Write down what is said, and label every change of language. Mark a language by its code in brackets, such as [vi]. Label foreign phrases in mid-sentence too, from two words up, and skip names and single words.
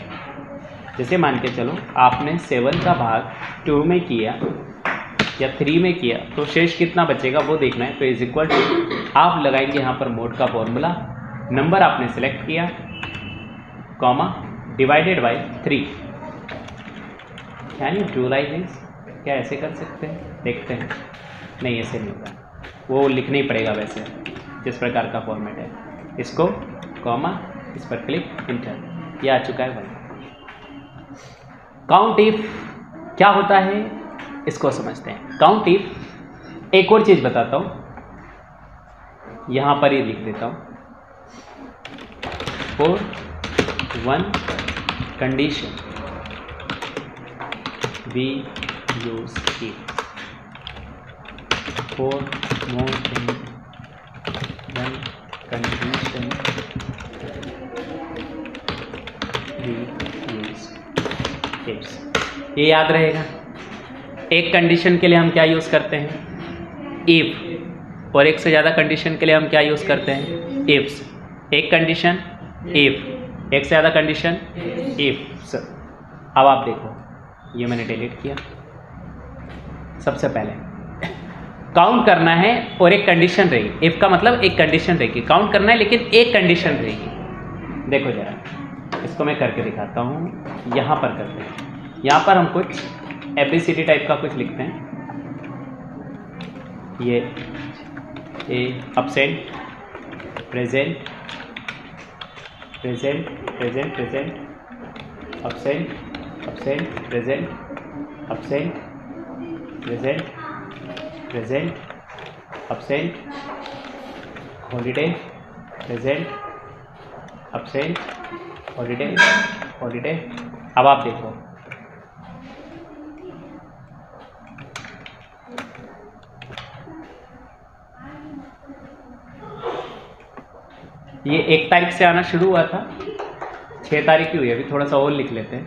[hi] जैसे मान के चलो आपने 7 का भाग 2 में किया या 3 में किया, तो शेष कितना बचेगा वो देखना है। तो [en] is equal to [hi] आप लगाएंगे यहाँ पर मोड का फॉर्मूला, नंबर आपने सेलेक्ट किया, कॉमा, [en] divided by 3. can you do like this? [hi] क्या ऐसे कर सकते हैं? देखते हैं। नहीं, ऐसे नहीं होगा, वो लिखना ही पड़ेगा वैसे जिस प्रकार का फॉर्मेट है। इसको कॉमा, इस पर क्लिक, इंटर, ये आ चुका है 1। काउंट इफ क्या होता है इसको समझते हैं। काउंट इफ, एक और चीज़ बताता हूँ, यहाँ पर ही लिख देता हूँ, [en] for 1 condition we use it, for more than 1 condition we use it। [hi] ये याद रहेगा, एक कंडीशन के लिए हम क्या यूज़ करते हैं? इफ़। और एक से ज़्यादा कंडीशन के लिए हम क्या यूज़ करते हैं? इफ्स। एक कंडीशन इफ़, एक से ज़्यादा कंडीशन इफ्स। अब आप देखो, ये मैंने डिलीट किया। सबसे पहले काउंट करना है और एक कंडीशन रहेगी। इफ़ का मतलब एक कंडीशन रहेगी, काउंट करना है लेकिन एक कंडीशन रहेगी। देखो जरा, इसको मैं करके दिखाता हूँ। यहाँ पर करते हैं, यहाँ पर हम कुछ ABCD टाइप का कुछ लिखते हैं। [en] ये absent, present, present, present, present, absent, absent, present, absent, present, present, absent, holiday, present, absent, holiday, holiday। [hi] अब आप देखो, ये 1 तारीख से आना शुरू हुआ था, 6 तारीख की हुई। अभी थोड़ा सा और लिख लेते हैं।